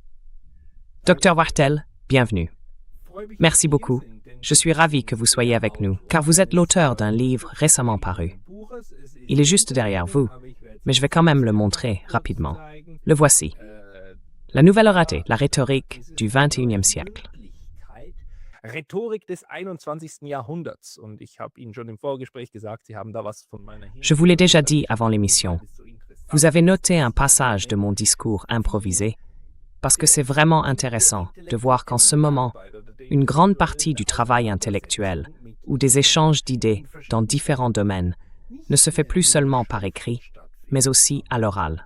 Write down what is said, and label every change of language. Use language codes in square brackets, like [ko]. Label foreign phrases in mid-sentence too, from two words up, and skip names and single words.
[fr] Dr Wachtel, bienvenue. Merci beaucoup. Je suis ravi que vous soyez avec nous, car vous êtes l'auteur d'un livre récemment paru. Il est juste derrière vous, mais je vais quand même le montrer rapidement. Le voici. La nouvelle oralité, la rhétorique du XXIe siècle. [de] Rhetorik des 21. Jahrhunderts. Und ich habe Ihnen schon im Vorgespräch gesagt, Sie haben da was von meiner... [fr] Je vous l'ai déjà dit avant l'émission. Vous avez noté un passage de mon discours improvisé, parce que c'est vraiment intéressant de voir qu'en ce moment, une grande partie du travail intellectuel ou des échanges d'idées dans différents domaines ne se fait plus seulement par écrit, mais aussi à l'oral.